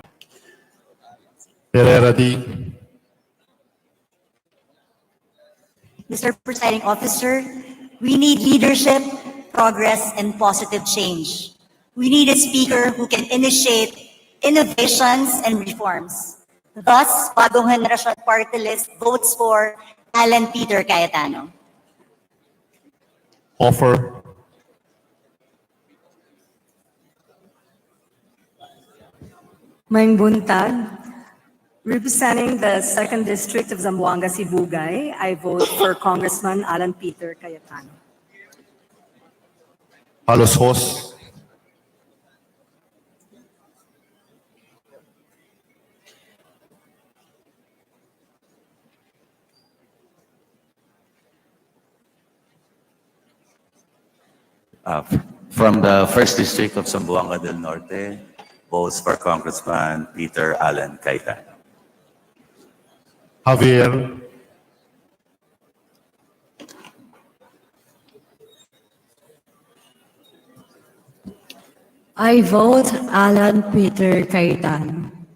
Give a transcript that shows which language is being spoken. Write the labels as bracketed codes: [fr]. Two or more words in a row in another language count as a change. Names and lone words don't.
[en] Herrera D. Mr. Presiding Officer, we need leadership, progress, and positive change. We need a speaker who can initiate innovations and reforms. Thus, Bagong Henerasyon Party List votes for Alan Peter Cayetano. Offer. [ceb] Maing Buntag, [en] representing the 2nd District of Zamboanga, Sibugay, I vote for Congressman Alan Peter Cayetano. Halos Hos. From the 1st District of Zamboanga del Norte, votes for Congressman Peter Alan Cayetano. Javier. I vote Alan Peter Cayetano.